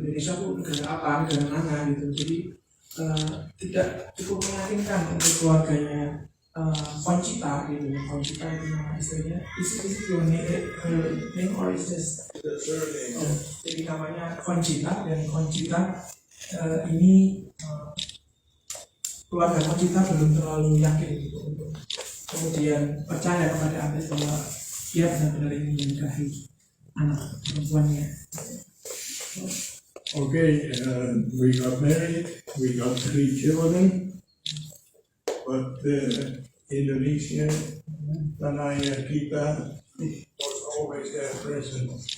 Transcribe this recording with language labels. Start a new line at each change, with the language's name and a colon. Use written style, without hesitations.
Indonesian: Indonesia itu negara apa, negara mana gitu, jadi tidak cukup meyakinkan untuk keluarganya Conchita gitu. Conchita itu nama istrinya.
English: Is it your name or is this?
Indonesian: Jadi namanya Conchita, dan Conchita ini keluarga Conchita belum terlalu yakin gitu untuk kemudian percaya kepada Andres bahwa dia benar-benar ingin menikahi anak perempuannya.
English: Okay, we got married, we got 3 children, but Indonesia, Tanaya kita was always there present.